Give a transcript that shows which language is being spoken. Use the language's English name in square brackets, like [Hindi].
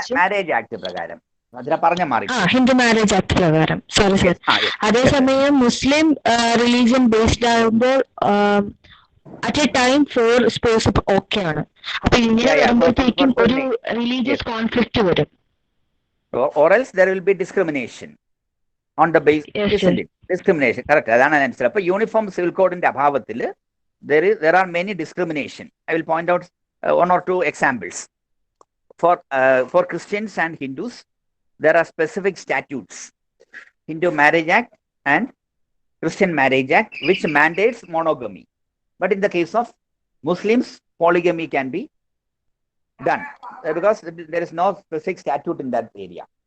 [Malayalam] Marriage act പ്രകാരം Hindu marriage act പ്രകാരം. Sorry sir. അതേസമയം മുസ്ലിം റിലീജിയൻ ബേസ്ഡ് ആകുമ്പോൾ [English] at a time four spouse [Malayalam] okay ആണ്. അപ്പൊ ഇങ്ങനെ വരുമ്പോഴത്തേക്കും ഒരു റിലീജിയസ് കോൺഫ്ലിക്റ്റ് വരും. [English] Or else there will be discrimination on the basis, isn't it? Discrimination, correct. [Malayalam] അതാണ് ആൻസർ. അപ്പൊ യൂണിഫോം സിവിൽ കോഡിന്റെ അഭാവത്തിൽ [English] there are many discrimination. I will point out one or two examples. For Christians and Hindus, there are specific statutes, Hindu Marriage Act and Christian Marriage Act, which mandates monogamy. But in the case of Muslims, polygamy can be done because there is no specific statute in that area.